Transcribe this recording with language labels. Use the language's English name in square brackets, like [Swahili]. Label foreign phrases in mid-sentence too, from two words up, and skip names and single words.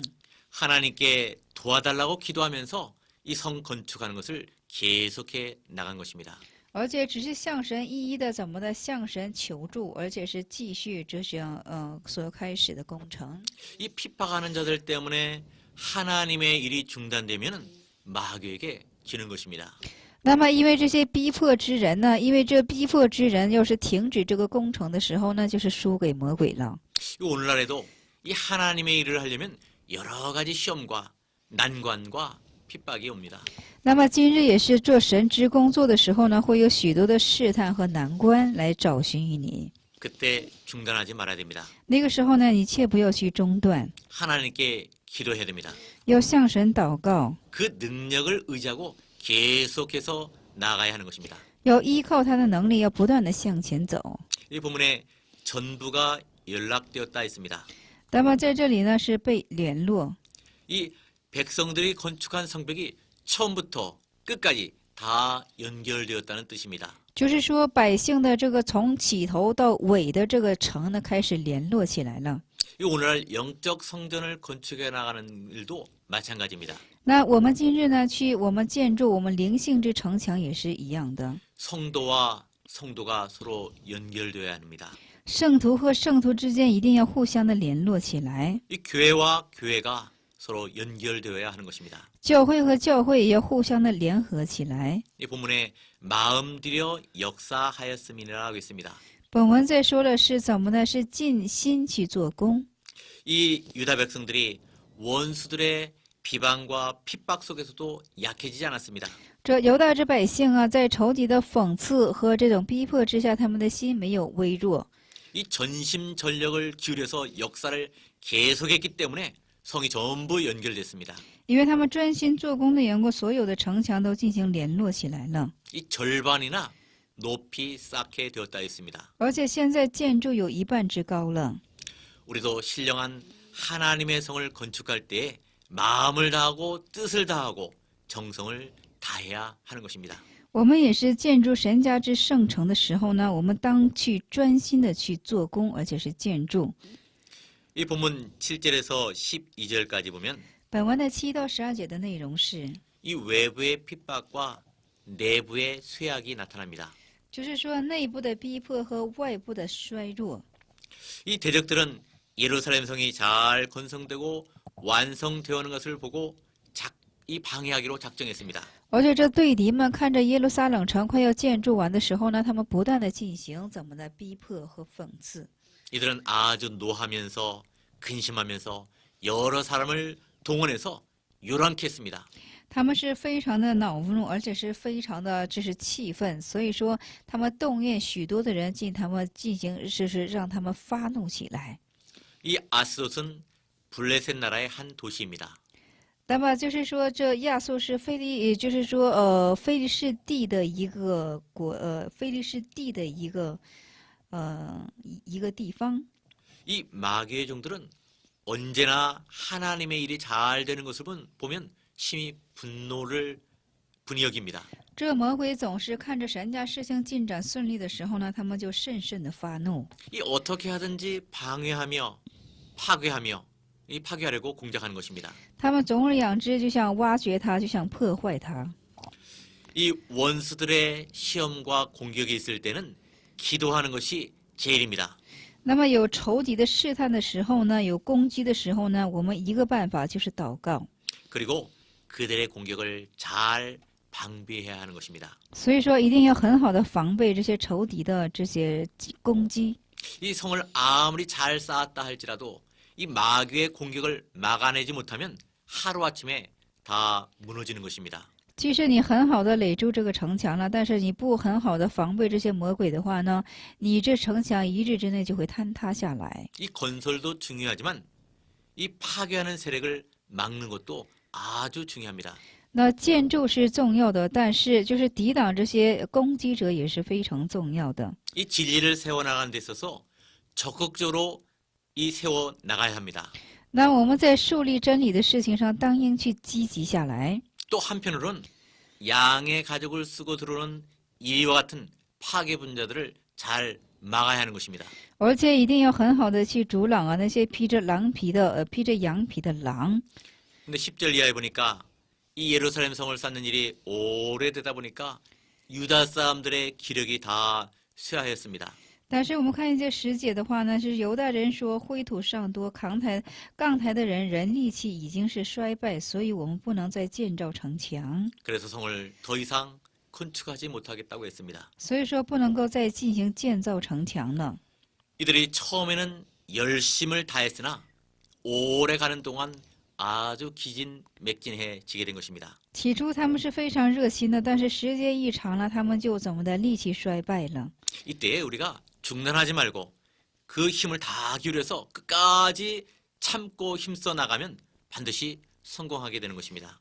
[Korean] 하나님께 도와달라고 기도하면서 이 성 건축하는 것을 계속해 나간 것입니다. [Chinese] 而且只是向神一一的怎么的向神求助，而且是继续这项所开始的工程。 [Korean] 이 핍박하는 자들 때문에 하나님의 일이 중단되면 마귀에게 지는 것입니다. [Chinese] 那么，因为这些逼迫之人呢，因为这逼迫之人要是停止这个工程的时候呢，就是输给魔鬼了。 [Korean] 오늘날에도 이 하나님의 일을 하려면 여러 가지 시험과 난관과 핍박이 옵니다. [Chinese] 那么今日也是做神之工作的时候呢，会有许多的试探和难关来找寻于你。 [Korean] 그때 중단하지 말아야 됩니다. [Chinese] 那个时候呢，你切不要去中断， [Korean] 하나님께 기도해야 됩니다. [Chinese] 要向神祷告， [Korean] 그 능력을 의지하고 계속해서 나아가야 하는 것입니다. [Chinese] 要依靠他的能力，要不断的向前走。 [Korean] 이 본문에 전부가 연락되었다 했습니다. [Chinese] 那么在这里呢是被联络， [Korean] 이 백성들이 건축한 성벽이 처음부터 끝까지 다 연결되었다는 뜻입니다. [Chinese] 就是说百姓的这个从起头到尾的这个城呢开始联络起来了。 [Korean] 이 오늘날 영적 성전을 건축해 나가는 일도 마찬가지입니다. [Chinese] 那我们今日呢我们建筑我们灵性之城墙也是一样的， [Korean] 성도와 성도가 서로 연결되어야 합니다. [Chinese] 圣徒和圣徒之间一定要互相的联络起来， [Korean] 이 교회와 교회가 서로 연결되어야 하는 것입니다. [Chinese] 教会和教会也要互相的联合起来。 [Korean] 이 본문에 마음 들여 역사하였음이라고 했습니다. [Chinese] 本文在说的是怎么呢？是尽心去做工。 [Korean] 이 유다 백성들이 원수들의 비방과 핍박 속에서도 약해지지 않았습니다. [Chinese] 这犹大之百姓啊，在仇敌的讽刺和这种逼迫之下，他们的心没有微弱， [Korean] 이 전심전력을 기울여서 역사를 계속했기 때문에 성이 전부 연결됐습니다. [Chinese] 因为他们专心做工的缘故，所有的城墙都进行联络起来了。 [Korean] 이 절반이나 높이 쌓게 되었다 했습니다. [Chinese] 而且现在建筑有一半之高了。 [Korean] 우리도 신령한 하나님의 성을 건축할 때에 마음을 다하고 뜻을 다하고 정성을 다해야 하는 것입니다. [Chinese] 我们也是建筑神家之圣城的时候呢，我们当去专心的去做工，而且是建筑。 [Korean] 이 본문 7절에서 12절까지 보면 [Chinese] 本文的7到12节的内容是， [Korean] 이 외부의 핍박과 내부의 쇠약이 나타납니다. [Chinese] 就是说内部的逼迫和外部的衰弱。 [Korean] 이 대적들은 예루살렘 성이 잘 건성되고 완성되어 오는 것을 보고 이 방해하기로 작정했습니다. [Chinese] 而且这对敌们看着耶路撒冷城快要建筑完的时候呢，他们不断的进行怎么的逼迫和讽刺。 [Korean] 이들은 아주 노하면서 근심하면서 여러 사람을 동원해서 요란케 했습니다. [Chinese] 他们是非常的恼怒，而且是非常的气愤，所以说他们动员许多的人他们进行让他们发怒起来。 [Korean] 이 아스돗은 블레셋 나라의 한 도시입니다. [Chinese] 那么就是说，这亚述是非利，就是说非利士地的一个非利士地的一个地方。 [Korean] 이 마귀의 종들은 언제나 하나님의 일이 잘 되는 것을 보면 심히 분이 여깁니다. [Chinese] 这魔鬼总是看着神家事情进展顺利的时候呢，他们就甚的发怒。 [Korean] 이 어떻게 하든지 방해하며 파괴하며 이 파괴하려고 공작하는 것입니다. [Chinese] 他们总而言之，就想挖掘它，就想破坏它。 [Korean] 이 원수들의 시험과 공격이 있을 때는 기도하는 것이 제일입니다. [Chinese] 那么有仇敌的试探的时候呢，有攻击的时候呢，我们一个办法就是祷告。 [Korean] 그리고 그들의 공격을 잘 방비해야 하는 것입니다. [Chinese] 所以说，一定要很好的防备这些仇敌的这些攻击。 [Korean] 이 성을 아무리 잘 쌓았다 할지라도 이 마귀의 공격을 막아내지 못하면 하루아침에 다 무너지는 것입니다. [Chinese] 即使你很好的垒住这个城墙了，但是你不很好的防备这些魔鬼的话呢，你这城墙一日之内就会坍塌下来。 [Korean] 이 건설도 중요하지만 이 파괴하는 세력을 막는 것도 아주 중요합니다. [Chinese] 那建筑是重要的，但是就是抵挡这些攻击者也是非常重要的。 [Korean] 이 진리를 세워나가는 데 있어서 적극적으로 이 세워 나가야 합니다. [Chinese] 那我们在树立真理的事情上，当应去积极下来。 [Korean] 또 한편으로는 양의 가죽을 쓰고 들어오는 이와 같은 파괴 분자들을 잘 막아야 하는 것입니다. [Chinese] 而且一定要很好的去阻挡啊那些披着羊皮的狼。 [Korean] 근데 10절 이하에 보니까 이 예루살렘 성을 쌓는 일이 오래되다 보니까 유다 사람들의 기력이 다 쇠하였습니다. [Chinese] 但是我们看一些10节的话呢，是犹大人说灰土尚多，杠台的人力气已经是衰败，所以我们不能再建造城墙， [Korean] 그래서 성을 더 이상 건축하지 못하겠다고 했습니다. [Chinese] 所以说不能够再进行建造城墙了。 [Korean] 이들이 처음에는 열심을 다했으나 오래 가는 동안 아주 기진맥진해지게 된 것입니다. [Chinese] 起初他们是非常热心的，但是时间一长了，他们就怎么的力气衰败了。 [Korean] 이때 우리가 중단하지 말고 그 힘을 다 기울여서 끝까지 참고 힘써 나가면 반드시 성공하게 되는 것입니다.